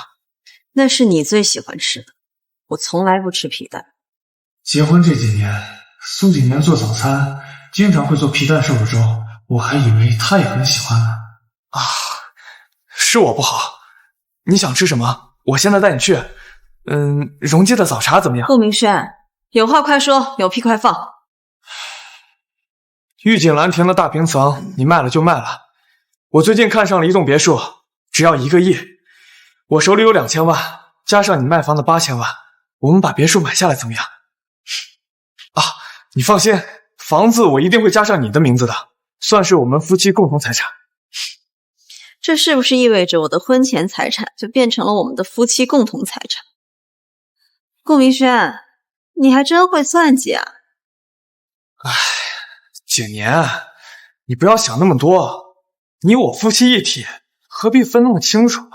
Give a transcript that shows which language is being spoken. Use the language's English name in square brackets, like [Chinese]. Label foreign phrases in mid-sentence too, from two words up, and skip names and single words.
[Chinese] 那是你最喜歡吃的，我從來不吃皮蛋。結婚這幾年，蘇景年做早餐經常會做皮蛋瘦肉粥，我還以為他也很喜歡呢。啊，是我不好。你想吃什麼？ 我現在帶你去。榮記的早茶怎麼樣？顧明軒，有話快說，有屁快放。玉錦蘭亭的大平層，你賣了就賣了。我最近看上了一棟別墅，只要1個億。我手裡有2000萬，加上你賣房的8000萬，我們把別墅買下來怎麼樣？啊，你放心，房子我一定會加上你的名字的，算是我們夫妻共同財產。這是不是意味着我的婚前財產就變成了我們的夫妻共同財產？顧明軒，你還真會算計啊！哎，景年，你不要想那麼多， 你我夫妻一體，何必分那么清楚呢？